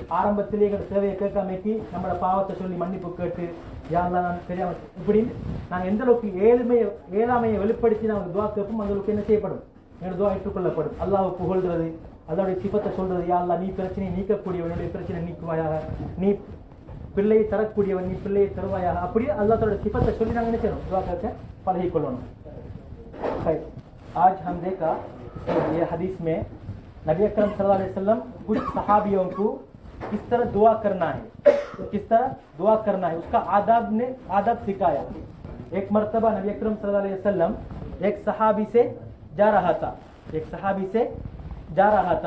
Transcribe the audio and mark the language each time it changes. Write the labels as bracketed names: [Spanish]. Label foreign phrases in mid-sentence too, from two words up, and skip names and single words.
[Tamil] ஆரம்பத்திலேயே எங்கள் தேவையை கேட்காமைக்கு நம்மளோட பாவத்தை சொல்லி மன்னிப்பு கேட்டு, [Arabic] يا الله [Tamil] நான் தெரியாம இப்படி நாங்க எந்த அளவுக்கு ஏழாமையை வெளிப்படுத்தி நாங்கள் துவா கேட்போம், அந்த அளவுக்கு என்ன செய்யப்படும், என்னோட துவா ஏற்றுக்கொள்ளப்படும். அல்லாஹ்வை புகழ்றது, அல்லாஹ்வுடைய சிஃபத்தை சொல்றது. [Arabic] يا الله [Tamil] நீ பிரச்சனையை நீக்கக்கூடியவன், என்னுடைய பிரச்சனை நீக்குவாயாக, நீ பிள்ளையை தரக்கூடியவன், நீ பிள்ளையை தருவாயாக, அப்படியே அல்லாஹ்வோட சிஃபத்தை சொல்லி நாங்கள் என்ன செய்யணும், துவா கேட்க பழகிக்கொள்ளணும். [Hindi] आज हम देखा ये हदीस में नबी अकरम [Arabic] صلى الله عليه وسلم [Hindi] कुछ सहाबियों को किस तरह दुआ करना है, किस तरह दुआ करना है उसका आदाब सिखाया। एक मर्तबा नबी अकरम [Arabic] صلى الله عليه وسلم [Hindi] एक सहाबी से जा रहा था।